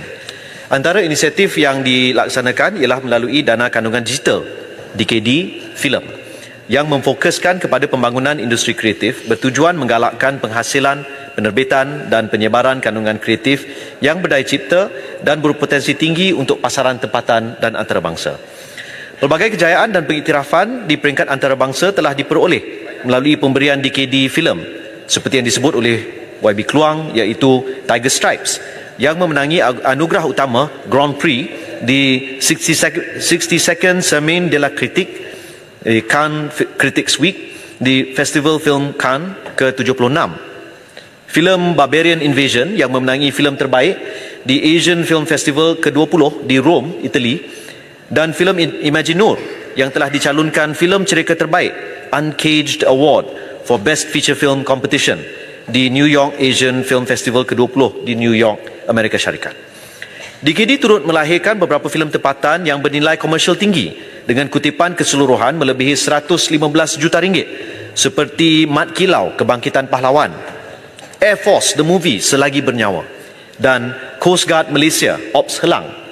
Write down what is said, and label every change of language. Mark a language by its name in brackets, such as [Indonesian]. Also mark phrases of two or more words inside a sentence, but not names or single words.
[Malay] Antara inisiatif yang dilaksanakan ialah melalui dana kandungan digital DKD Filem yang memfokuskan kepada pembangunan industri kreatif bertujuan menggalakkan penghasilan, penerbitan dan penyebaran kandungan kreatif yang berdaya cipta dan berpotensi tinggi untuk pasaran tempatan dan antarabangsa. Pelbagai kejayaan dan pengiktirafan di peringkat antarabangsa telah diperoleh melalui pemberian DKD Filem seperti yang disebut oleh YB Keluang iaitu Tiger Stripes yang memenangi anugerah utama Grand Prix di 60 Second Semaine de la Critique Cannes Critics Week di Festival Film Cannes ke-76. Filem Barbarian Invasion yang memenangi filem terbaik di Asian Film Festival ke-20 di Rome, Itali, dan filem Imaginur yang telah dicalonkan filem cerita terbaik Uncaged Award for Best Feature Film Competition di New York Asian Film Festival ke-20 di New York, Amerika Syarikat. DKD turut melahirkan beberapa filem tempatan yang bernilai komersial tinggi dengan kutipan keseluruhan melebihi 115 juta ringgit seperti Mat Kilau, Kebangkitan Pahlawan, Air Force The Movie, Selagi Bernyawa, dan Coast Guard Malaysia, Ops Helang.